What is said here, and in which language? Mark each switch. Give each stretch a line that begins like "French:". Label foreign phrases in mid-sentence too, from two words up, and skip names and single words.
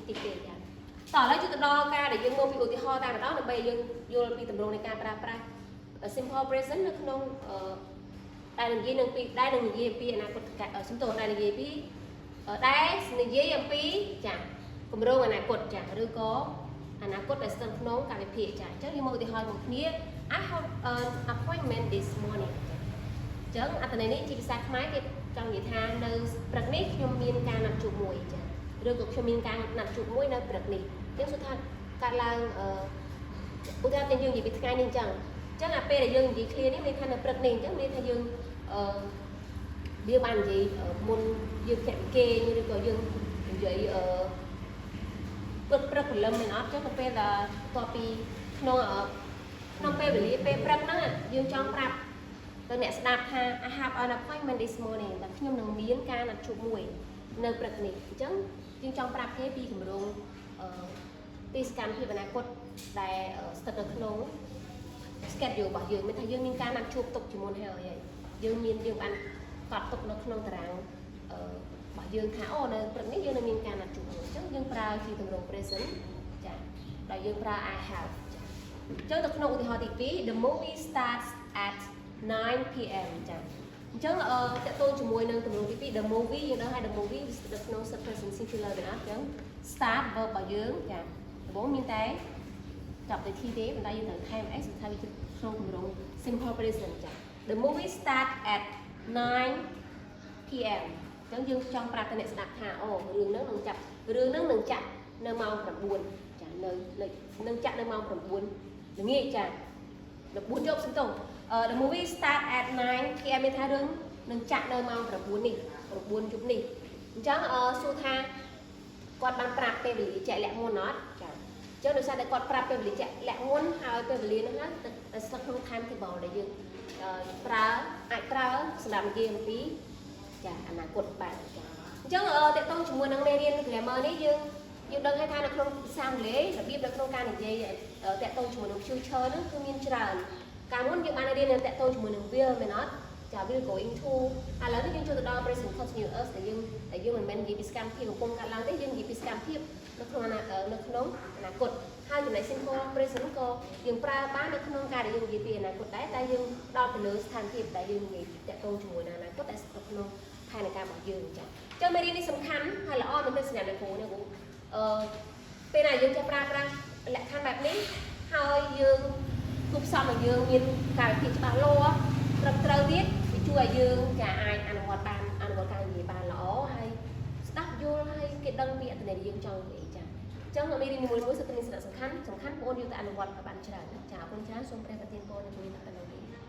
Khmer: តិចទេចាតោះឥឡូវជួយទៅដល់ការដែលយើងមកពីឧទាហរណ៍តែម្ដងដើម្បីយើងយល់ពីទម្រង់នៃការប្រើប្រាស់
English: simple present
Khmer: នៅក្នុងដែលនិយាយនឹងពីដែលនឹងនិយាយពីអនាគតសំទោសដែលនិយាយពីដែលនិយាយអំពីចាគម្រោងអនាគតចាឬក៏អនាគតដែលស្ថិតក្នុង កាលវិភាគចាអញ្ចឹងយើងមកឧទាហរណ៍មួយគ្នា
English: I have an appointment this morning
Khmer: អញ្ចឹងអត្ថន័យនេះជាភាសាខ្មែរគេចង់និយាយថានៅព្រឹកនេះខ្ញុំមានការណាត់ជួបមួយចា ឬក៏ខ្ញុំមានការណាត់ជួបមួយនៅព្រឹកនេះអញ្ចឹងសួរថាកើតឡើងឧទាហរណ៍យើងនិយាយពីថ្ងៃនេះអញ្ចឹងអាពេលដែលយើងនិយាយ គ្នានេះមានថានៅព្រឹកនេះអញ្ចឹងមានថាយើងវាបាននិយាយមុនយើងចាក់គេឬក៏យើងនិយាយព្រឹកព្រលឹមមែនអត់ចឹងទៅពេលដែលតពីក្នុងពេលវេលាពេលព្រឹកហ្នឹងយើងចង់ប្រាប់ទៅអ្នកស្ដាប់ថា
English: I have an appointment this morning
Khmer: តែខ្ញុំនឹងមានការណាត់ជួបមួយនៅព្រឹកនេះអញ្ចឹងយើងចង់ប្រាប់គេពីគម្រោងទីសកម្មភាពអនាគតដែលស្ថិតនៅក្នុង schedule របស់យើងមានថាយើងមានការណាត់ជួបទុកជាមុនហើយយើងបានកត់ទុកនៅក្នុងតារាងរបស់យើងថាអូនៅព្រឹកនេះយើងនឹងមានការណាត់ជួបមួយអញ្ចឹងយើងប្រើជាទម្រង់ present ចាដោយយើងប្រើ
English: I have
Khmer: ចាអញ្ចឹងទៅក្នុងឧទាហរណ៍ទី2
English: the movie starts at 9 p.m.
Khmer: ចាអញ្ចឹងតកតងជាមួយនឹងទម្រង់ទី2
English: the movie
Khmer: យើងដឹងហើយ
English: the movie
Khmer: នៅក្នុង
English: present singular
Khmer: ទេណាអញ្ចឹង
English: start verb
Khmer: របស់យើងចាដំបូងមានតែចាប់ទៅ t ទេប៉ុន្តែយើងត្រូវថែម s ថាវាក្នុងទម្រង់
English: simple present
Khmer: ចា
English: the movie start at 9 p.m.
Khmer: អញ្ចឹងយើងចង់ប្រាប់ទៅអ្នកស្ដាប់ថាអូរឿងហ្នឹងនឹងចាក់នៅម៉ោង9ចានឹងចាក់នៅម៉ោង9ល្ងាចចា9យប់សំទោស
English: the movie start at 9 p.m.
Khmer: មានថារឿងនឹងចាក់នៅម៉ោង9នេះ9យប់នេះអញ្ចឹងសួរថាគាត់បានប្រាប់ពេលវេលាជាក់លាក់មុនអត់ចាអញ្ចឹងដោយសារតែគាត់ប្រាប់ពេលវេលាជាក់លាក់មុនហើយពេលវេលាហ្នឹងណាស្ថិតក្នុង
English: time table
Khmer: ដែលយើងអាចប្រើសម្រាប់និយាយអំពីចាអនាគតបាទចាអ ញ្ចឹងតកតងជាមួយនឹងមេរៀន grammar នេះយើងដឹងហើយថានៅក្នុងភាសាអង់គ្លេសរបៀបនៅក្នុងការនិយាយតកតងជាមួយនឹង future ហ្នឹងគឺមានច្រើនកាលមុនយើងបានរៀនតកតងជាមួយនឹង will មែនអត់ចា will
English: going to
Khmer: ឥឡូវនេះយើងចូលទៅដល់
English: present continuous
Khmer: ដែលយើងមិនមែននិយាយពីសកម្មភាពកំពុងកើតឡើងទេយើងនិយាយពីសកម្មភាពនៅក្នុងអនាគតហើយចំណែក
English: simple present
Khmer: ក៏យើងប្រើបាននៅក្នុងការដែលយើងនិយាយពីអនាគតដែរតែយើងដល់ទៅលើស្ថានភាពដែលយើងនិយាយតកតងជាមួយ នឹងអនាគតដែលស្ថិតក្នុងផែនការរបស់យើងចាអញ្ចឹងមេរៀននេះសំខាន់ហើយល្អមែនទេសម្រាប់អ្នកគ្រូនេះពេលណាយើងចេះប្រើប្រាស់លក្ខខណ្ឌបែបនេះហើយយើងគូផ្សំឲ្យយើងមានការវិភាគច្បាស់លាស់ត្រឹមត្រូវទៀតវាជួយឲ្យយើងចាអាចអនុវត្តការនិយាយបានល្អហើយស្ដាប់យល់ហើយគេដឹងពីអត្ថន័យដែលយើងចង់និយាយចាអញ្ចឹងមេរៀនមួយៗសុទ្ធតែមានសារៈសំខាន់បងប្អូនយកទៅអនុវត្តឲ្យបានច្រើនចាអរគុណច្រើនសូមព្រះប្រទានពរនៅពេលនេះ